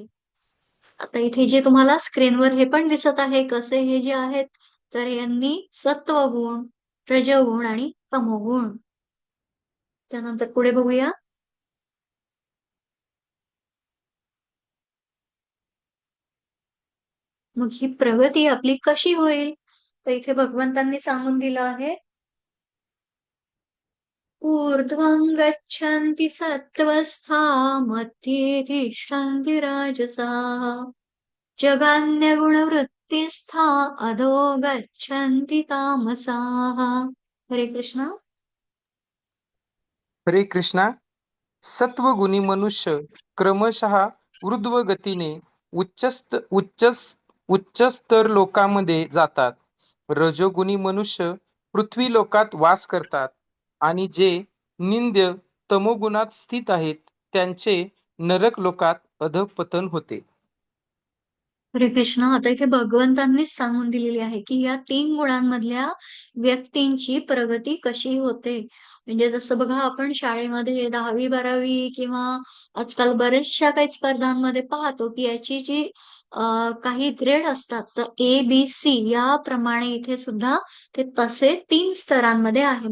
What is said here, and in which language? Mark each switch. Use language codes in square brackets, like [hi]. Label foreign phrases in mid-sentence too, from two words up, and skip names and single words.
[mr] आता इथे जे तुम्हाला स्क्रीनवर हे पण दिसत आहे, कसे हे जे आहेत, तर यांनी सत्वगुण, रजोगुण आणि तमोगुण. त्यानंतर पुढे बघूया. मग ही प्रगती आपली कशी होईल? तर इथे भगवंतांनी सांगून दिलं आहे, [sa] ऊर्ध्वं गच्छन्ति सत्त्वस्था मध्ये तिष्ठन्ति राजसाः जगान्यगुणवृत्तिस्था अधो गच्छन्ति तामसाः. [mr] हरे कृष्ण. हरे कृष्णा. सत्वगुणी मनुष्य क्रमशः ऊर्ध्व गतीने उच्चस्तर लोकांमध्ये जातात. रजोगुणी मनुष्य पृथ्वी लोकात वास करतात आणि जे निंद्य तमोगुणात स्थित आहेत त्यांचे नरक लोकात अधःपतन होते. हरे कृष्ण. आता इथे भगवंतांनीच सांगून दिलेली आहे, की या 3 गुणांमधल्या व्यक्तींची प्रगती कशी होते. म्हणजे जसं बघा, आपण शाळेमध्ये 10वी-12वी किंवा आजकाल बऱ्याचशा काही स्पर्धांमध्ये पाहतो, की याची जी काही ग्रेड असतात, तर A-B-C याप्रमाणे इथे सुद्धा ते तसे 3 स्तरांमध्ये आहे.